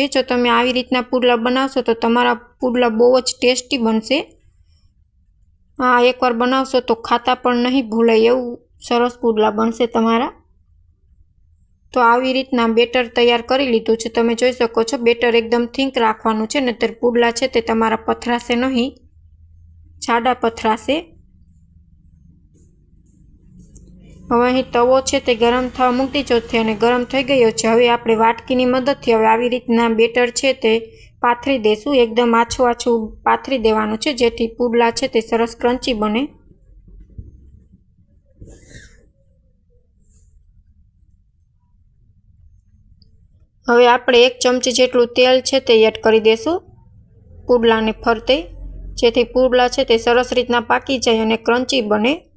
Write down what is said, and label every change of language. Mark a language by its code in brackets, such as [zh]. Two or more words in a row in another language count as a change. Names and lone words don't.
[gu] જો તમે આવી રીતના પુડલા બનાવશો તો તમારા પુડલા બહુ જ ટેસ્ટી બનશે। આ એકવાર બનાવશો તો ખાતા પણ નહીં ભૂલાય એવું સરસ પુડલા બનશે તમારા। તો આવી રીતના બેટર તૈયાર કરી લીધું છે। તમે જોઈ શકો છો બેટર એકદમ થીક રાખવાનું છે, નહીતર પુડલા છે તે તમારા પથરાશે નહીં, જાડા પથરાશે। હવે અહીં તવો છે તે ગરમ થવા મૂકી દીધો છે અને ગરમ થઈ ગયો છે। હવે આપણે વાટકીની મદદથી હવે આવી રીતના બેટર છે તે પાથરી દેશું। એકદમ આછું આછું પાથરી દેવાનું છે જેથી પુડલા છે તે સરસ ક્રંચી બને। હવે આપણે 1 ચમચી જેટલું તેલ છે તે એડ કરી દેશું પુડલાને ફરતે, જેથી પુડલા છે તે સરસ રીતના પાકી જાય અને ક્રંચી બને।